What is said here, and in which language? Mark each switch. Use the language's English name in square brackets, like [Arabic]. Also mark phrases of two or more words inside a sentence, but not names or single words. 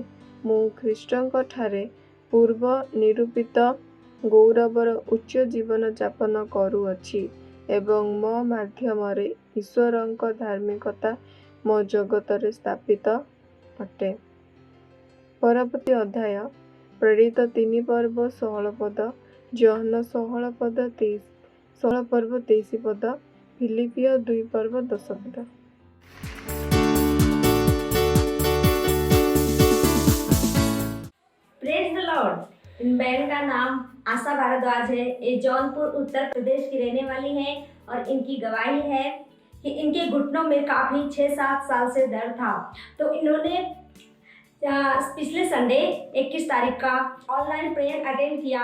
[Odia] ମୁଁ ଖ୍ରୀଷ୍ଟଙ୍କ ଠାରେ ପୂର୍ବ ନିରୂପିତ ଗୌରବର ଉଚ୍ଚ ଜୀବନ ଯାପନ କରୁଅଛି ଏବଂ ମୋ ମାଧ୍ୟମରେ ଈଶ୍ୱରଙ୍କ ଧାର୍ମିକତା ମୋ ଜଗତରେ ସ୍ଥାପିତ ଅଟେ। ପରବର୍ତ୍ତୀ ଅଧ୍ୟାୟ ପ୍ରେରିତ 3 ପର୍ବ 16 ପଦ, ଜୋହନ 16 ପର୍ବ 23 ପଦ, ଫିଲିପିୟ 2 ପର୍ବ 10 ପଦ। [English] Praise the Lord. [Hindi] इन बहन का नाम आशा भारद्वाज है। ये जौनपुर उत्तर प्रदेश की रहने वाली हैं और इनकी गवाही है कि इनके घुटनों में काफ़ी 6-7 साल से दर्द था। तो इन्होंने पिछले संडे 21 तारीख का [English] online prayer attend [Hindi] किया।